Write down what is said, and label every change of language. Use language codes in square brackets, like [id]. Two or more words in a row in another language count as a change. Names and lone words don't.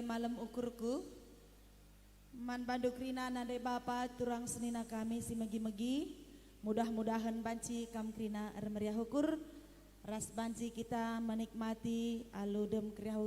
[btx] dalam ukurku man banduk rina nade bapa turang senina kami si megi-megi mudah-mudahan banci kam krina meriah ukur ras banci kita menikmati aludem kriahu